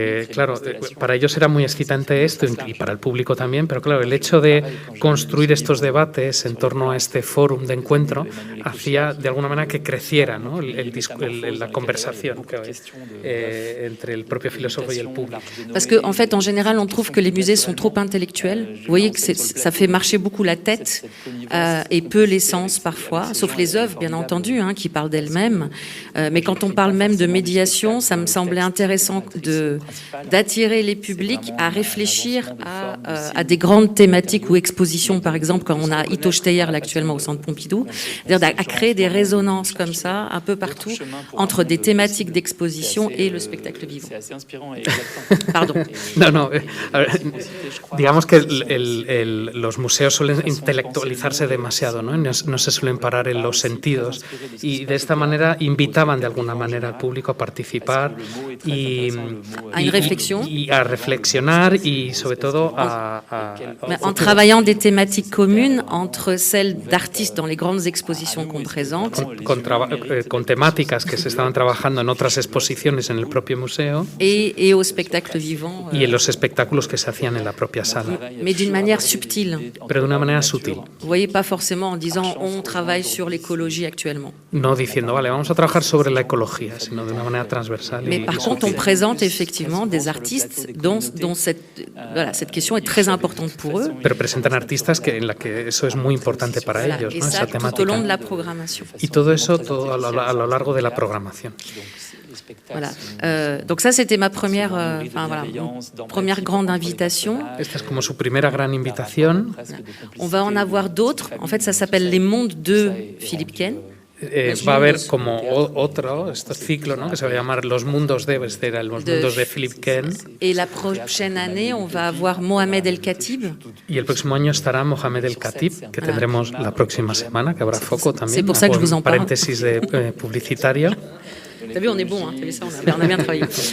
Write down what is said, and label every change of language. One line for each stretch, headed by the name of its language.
Spanish: Claro, para ellos era muy excitante esto y para el público también, pero claro, el hecho de construir estos debates en torno a este fórum de encuentro hacía de alguna manera que creciera, ¿no? la conversación entre el propio filósofo y el público.
French: Parce que en fait, en général, on trouve que les musées sont trop intellectuels. Vous voyez que ça fait marcher beaucoup la tête et peu les sens parfois, sauf les œuvres, bien entendu, qui parlent d'elles-mêmes. Mais quand on parle même de médiation, ça me semblait intéressant d'attirer les publics à réfléchir à des grandes thématiques ou expositions, par exemple, quand on a Ito Steyer actuellement au Centre Pompidou, c'est-à-dire à créer des résonances comme ça, un peu partout, entre des thématiques d'exposition et le spectacle vivant. C'est assez inspirant. Pardon.
Spanish: No, a ver, digamos que los museos suelen intelectualizarse demasiado, ¿no? No se suelen parar en los sentidos y de esta manera invitaban de alguna manera al público a participar y a reflexionar y sobre todo
French: en travaillant des thématiques communes entre celles d'artistes dans les grandes expositions qu'on présente
Spanish: con temáticas que se estaban trabajando en otras exposiciones en el propio museo
French: et au spectacle vivant
Spanish: y en los espectáculos que se hacían en la propia sala.
French: Mais d'une manière subtile.
Spanish: Pero de una manera sutil.
French: Vous voyez, pas forcément en disant on travaille sur l'écologie actuellement.
Spanish: No diciendo, vale, vamos a trabajar sobre la ecología, sino de una manera transversal.
French: Mais par contre, on présente effectivement des artistes dont cette question est très importante pour eux.
Spanish: Pero presentan artistas en la que eso es muy importante para ellos, ¿no? Esa temática.
French: Tout au long de la programmation.
Spanish: Y todo eso a lo largo de la programación.
French: Voilà. Donc ça, c'était ma première, première grande invitation.
Spanish: Esta es como su primera gran invitación.
French: On va en avoir d'autres. En fait, ça s'appelle Les Mondes de Philippe Ken.
Spanish: Va a haber como otro, este ciclo, ¿no? Que se va a llamar Los Mundos de, los Mundos de Philippe Ken.
French: Et la prochaine année, on va avoir Mohamed El Khatib.
Spanish: Y el próximo año estará Mohamed El Khatib, que tendremos la próxima semana, que habrá foco también.
French: C'est pour ça que je vous en parle.
Spanish: Paréntesis de publicitario.
French: T'as vu, on est bon, hein, t'as vu ça, on a bien travaillé.